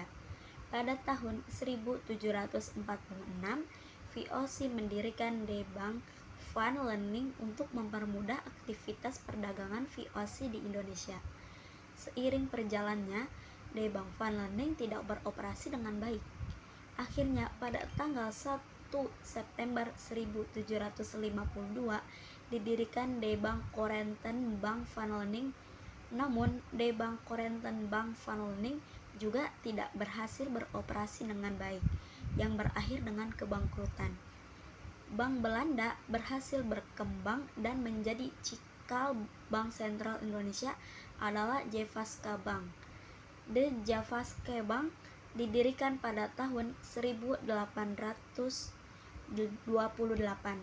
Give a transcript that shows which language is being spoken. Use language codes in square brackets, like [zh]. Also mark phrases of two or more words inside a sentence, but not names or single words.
[id] Pada tahun 1746, VOC mendirikan De Bank van Lening untuk mempermudah aktivitas perdagangan VOC di Indonesia. Seiring perjalannya, De Bank van Lening tidak beroperasi dengan baik. Akhirnya pada tanggal 1 September 1752 didirikan De Bank Corenten Bank van Lening. Namun De Bank Corenten Bank van Lening juga tidak berhasil beroperasi dengan baik, yang berakhir dengan kebangkrutan. Bank Belanda berhasil berkembang dan menjadi cikal Bank Sentral Indonesia adalah Javaska Bank. De Javaska Bank didirikan pada tahun 1828.